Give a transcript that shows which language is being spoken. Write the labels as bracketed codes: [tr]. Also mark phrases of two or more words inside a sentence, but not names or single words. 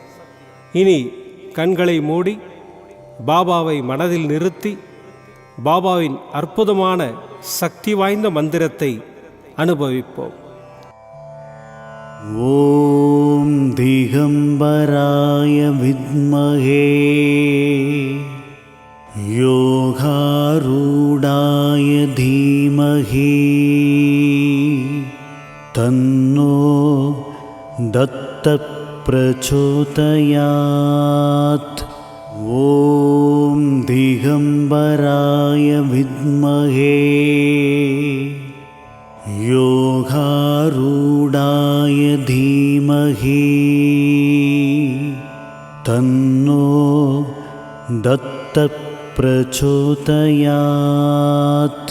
[ta] இனி கண்களை மூடி பாபாவை மனதில் நிறுத்தி பாபாவின் அற்புதமான சக்தி வாய்ந்த மந்திரத்தை அனுபவிப்போம். [sa] ॐ दिगम्बराय विद्महे योगारूढाय धी तन्नो दत्तः प्रचोदयात्। ॐ दिगम्बराय विद्महे योगारूढाय धीमहि तन्नो दत्तः प्रचोदयात्।